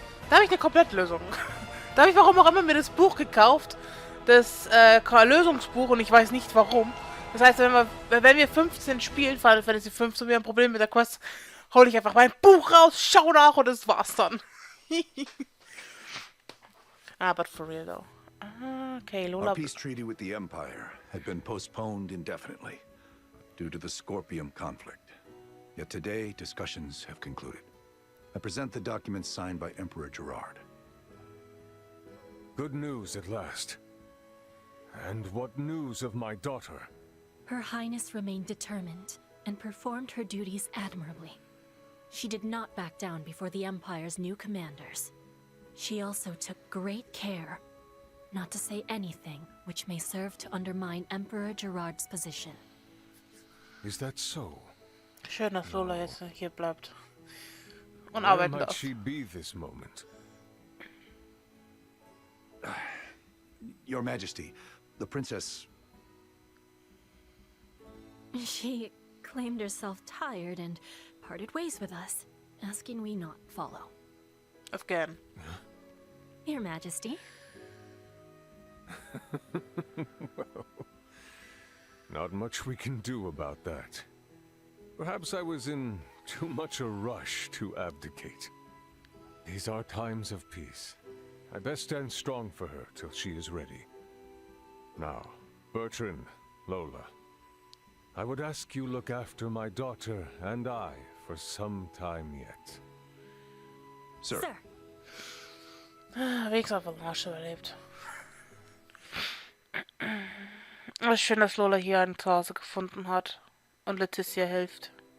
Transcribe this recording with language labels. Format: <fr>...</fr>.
<de>Da habe ich eine Komplettlösung. Da habe ich warum auch immer mir das Buch gekauft. Das Lösungsbuch, und ich weiß nicht warum. Das heißt, wenn wir 15 spielen, Final Fantasy 15, wir haben ein Problem mit der Quest, hole ich einfach mein Buch raus, schau nach und das war's dann.</de> <en>But for real though. Okay, Our Lola. peace treaty with the Empire had been postponed indefinitely due to the Scorpium conflict. Yet today, discussions have concluded. I present the documents signed by Emperor Gerard. Good news at last. And what news of my daughter? Her Highness remained determined and performed her duties admirably. She did not back down before the Empire's new commanders. She also took great care not to say anything which may serve to undermine Emperor Gerard's position. Is that so?</en> <de>Schön, dass Lola jetzt hier bleibt. Und</de> <en>Where</en> <de>arbeiten</de> <en>might</en> <de>darf.</de> <en>she be this moment? Your Majesty, the princess... She claimed herself tired and parted ways with us, asking we not follow. Again. Your Majesty. Well, not much we can do about that. Perhaps I was in too much a rush to abdicate. These are times of peace. I best stand strong for her till she is ready. Now, Bertrand, Lola, I would ask you look after my daughter and I for some time yet. Sir. Sir.</en> <de>Wenigstens auf dem Arsch überlebt. Es ist schön, dass Lola hier ein Zuhause gefunden hat und Leticia hilft.</de>